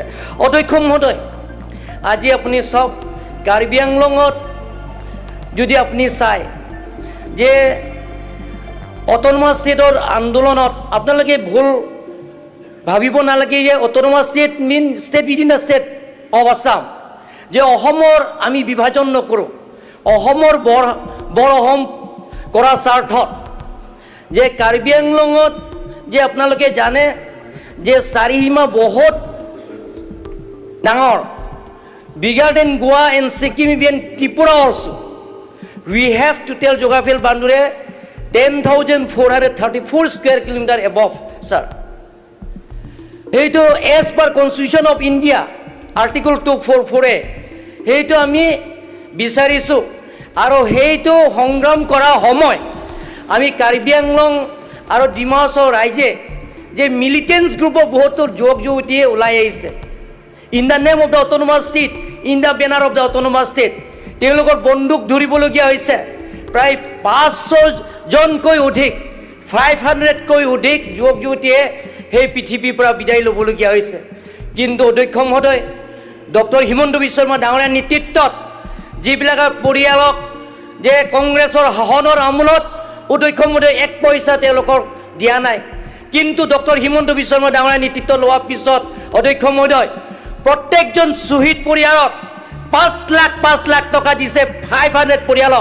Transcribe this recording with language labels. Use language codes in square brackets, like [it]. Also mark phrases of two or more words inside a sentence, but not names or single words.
[as] অধ্যক্ষ মহোদয়, আজি আপুনি চাওক, কাৰ্বি আংলঙত যদি আপুনি চায় যে অট'নমাছ ষ্টেটৰ আন্দোলনত আপোনালোকে ভুল ভাবিব নালাগে যে অট'নমাছ ষ্টেট [en] mean state within the state of Assam, [as] যে অসমৰ আমি বিভাজন নকৰোঁ। অসমৰ বৰ অসম কৰাৰ স্বাৰ্থত যে কাৰ্বি আংলঙত যে আপোনালোকে জানে যে চাৰিসীমা বহুত ডাঙৰ, [en] bigger than Goa and Sikkim, even Tripura also. We have total geographical boundary 10,434 square kilometer above, sir. সেইটো as per Constitution of India, Article 244A, [as] সেইটো আমি বিচাৰিছোঁ। আৰু সেইটো সংগ্ৰাম কৰাৰ সময় আমি কাৰ্বি আংলং আৰু ডিমা হাছাও ৰাইজে যে মিলিটেন্টছ গ্ৰুপৰ বহুতো যুৱক যুৱতীয়ে ওলাই আহিছে, [en] in the name of the autonomous state, in the banner of the autonomous state, [as] তেওঁলোকৰ বন্দুক ধৰিবলগীয়া হৈছে। প্ৰায় 500জনকৈ অধিক, 500কৈ অধিক যুৱক যুৱতীয়ে সেই পৃথিৱীৰ পৰা বিদায় ল'বলগীয়া হৈছে। কিন্তু অধ্যক্ষ মহোদয়, ডক্টৰ হিমন্ত বিশ্ব শৰ্মা ডাঙৰীয়াৰ নেতৃত্বত যিবিলাক পৰিয়ালক যে কংগ্ৰেছৰ শাসনৰ আমোলত অধ্যক্ষ মহোদয় 1 পইচা তেওঁলোকক দিয়া নাই, কিন্তু ডক্টৰ হিমন্ত বিশ্ব শৰ্মা ডাঙৰীয়াৰ নেতৃত্ব লোৱাৰ পিছত অধ্যক্ষ মহোদয় প্ৰত্যেকজন শ্বহীদ পৰিয়ালক 5 লাখ টকা দিছে, 500 পৰিয়ালক।